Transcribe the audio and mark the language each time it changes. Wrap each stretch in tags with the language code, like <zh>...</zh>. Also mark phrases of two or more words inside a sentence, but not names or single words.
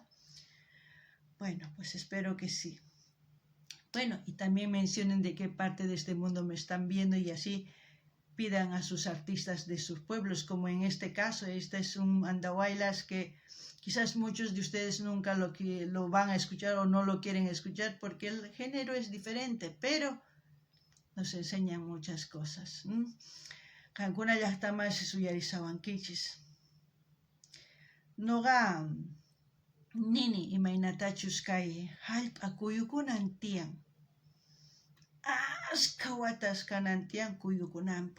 <es>Bueno, pues espero que sí. Bueno, y también mencionen de qué parte de este mundo me están viendo y así pidan a sus artistas de sus pueblos, como en este caso. Este es un Andahuaylas que quizás muchos de ustedes nunca lo van a escuchar o no lo quieren escuchar porque el género es diferente, pero nos enseñan muchas cosas.</es> <qu>Kankuna llaqtaman suyarisawankichis. Noqa nini imaynatachus kay hallp'a kuyukunan tiyan. Ashka watas kanan tiyan kuyukunanpaq.</qu>